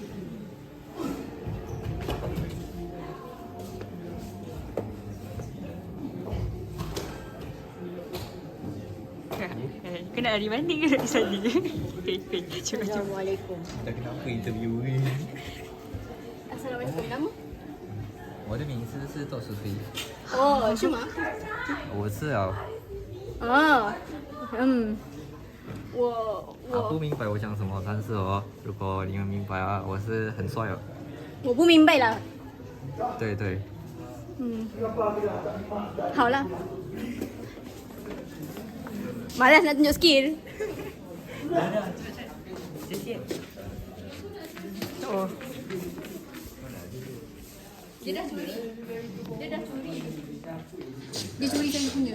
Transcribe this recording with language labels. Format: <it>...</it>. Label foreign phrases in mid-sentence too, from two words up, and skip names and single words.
<ms>Kena dari mana ke dari sana? Assalamualaikum. Dah kenapa interview ni? Assalamualaikum. Nama?</ms> <zh>我的名字是窦书飞，哦，是吗？我是啊， 不明白我讲什么，但是如果你们明白啊，我是很帅哦。我不明白啦。对对。</zh> <ms>好 lah. Malas nak tunjuk skill. Oh. Dia dah curi. Dia curi saya punya.</ms>